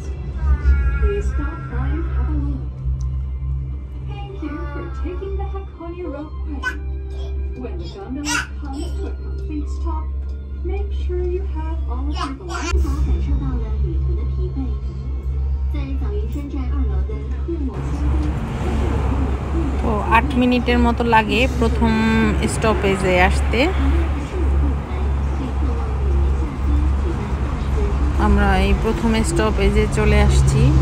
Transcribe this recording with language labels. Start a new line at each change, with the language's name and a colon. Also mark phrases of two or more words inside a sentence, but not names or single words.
English: Please stop by and have a look. Thank you for taking the Hakone Ropeway. When the gondola comes to a complete stop, make sure you have all of your belongings.
Chinese: 感受到了旅途的疲惫。在早云山寨2楼的库某仙宫。
Bangla: তো 8 মিনিটের মতো লাগে প্রথম স্টপেজে আসতে। আমরা এই প্রথম স্টপেজে চলে আসছি।